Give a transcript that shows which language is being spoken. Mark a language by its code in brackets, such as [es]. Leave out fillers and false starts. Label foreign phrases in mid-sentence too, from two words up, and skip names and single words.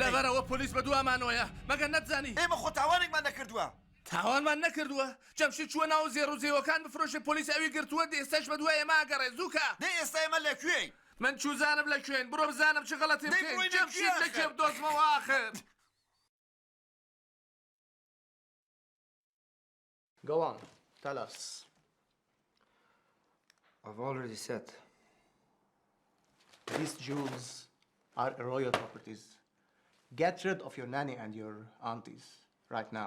[ckb] لەبەرەوە پۆلیس بە دووامانەوەیە مەگەر نەتزانی ئێمە خۆ تاوانێکمان نەکردووە تاوانمان نەکردووە جەمشید چووە ناو زێڕوزێوەکان بفرۆشێ پۆلیس ئەوی گرتووە ئێستاش بە دوای ئێمە ئاگەڕێ زووکە دەی ئێستا ئێمە لەکوێی من چوزانم لە کوێن بڕۆ بزانم چ غەڵەتی دەی بکەین بڕۆین جەمشید لەکوێ لەکێ آخر؟ بدۆزمەوە ئاخر [en] Go on, tell us. I've already said. These jewels are royal properties. Get rid of your nanny and your aunties right now.